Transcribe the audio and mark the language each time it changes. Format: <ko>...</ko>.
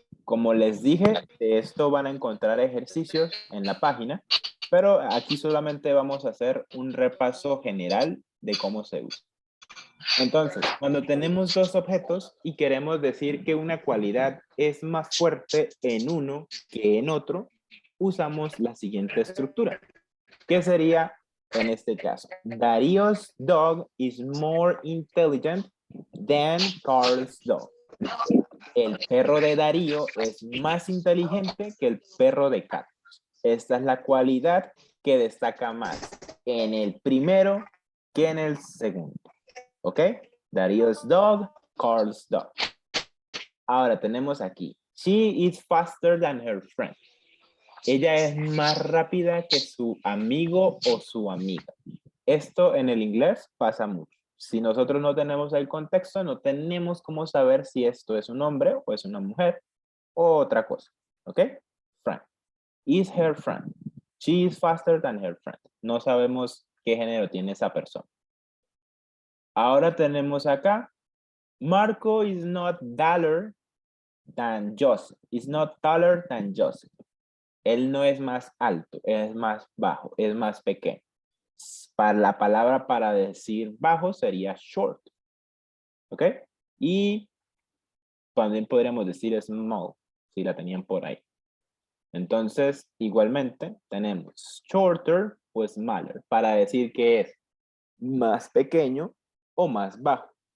<es>Como les dije, de esto van a encontrar ejercicios en la página, pero aquí solamente vamos a hacer un repaso general de cómo se usa. Entonces, cuando tenemos dos objetos y queremos decir que una cualidad es más fuerte en uno que en otro, usamos la siguiente estructura. ¿Qué sería en este caso?</es> <en>Darío's dog is more intelligent than Carl's dog.</en> <es>El perro de Darío es más inteligente que el perro de Carlos. Esta es la cualidad que destaca más en el primero que en el segundo.</es> <en>¿Ok? Darío's dog, Carl's dog.</en> <es>Ahora tenemos aquí.</es> <en>She is faster than her friend.</en> <es>Ella es más rápida que su amigo o su amiga. Esto en el inglés pasa mucho. Si nosotros no tenemos el contexto, no tenemos cómo saber si esto es un hombre o es una mujer o otra cosa.</es> <en>¿Ok? Friend. Is her friend. She is faster than her friend.</en> <es>No sabemos qué género tiene esa persona. Ahora tenemos acá.</es> <en>Marco is not taller than Joseph. Is not taller than Joseph.</en> <es>Él no es más alto, es más bajo, es más pequeño. Para la palabra para decir bajo sería short. ¿Ok? Y también podríamos decir small, si la tenían por ahí. Entonces, igualmente, tenemos shorter o smaller para decir que es más pequeño o más bajo.</es>